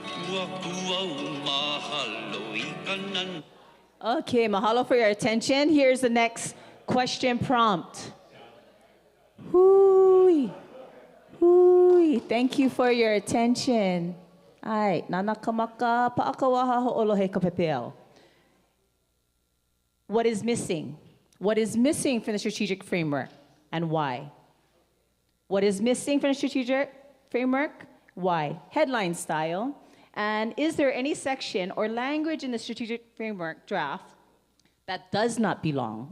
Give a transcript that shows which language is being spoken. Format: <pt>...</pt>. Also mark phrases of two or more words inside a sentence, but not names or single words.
<en>Okay, mahalo for your attention. Here's the next question prompt.</en> <haw>Hui. Hui.</haw> <en>Thank you for your attention. Ay,</en> <haw>nanakamaka paakawaha ho'olohe kapepeo.</haw> <en>What is missing? What is missing from the strategic framework and why? What is missing from the strategic framework? Why? Headline style. And is there any section or language in the strategic framework draft that does not belong?</en>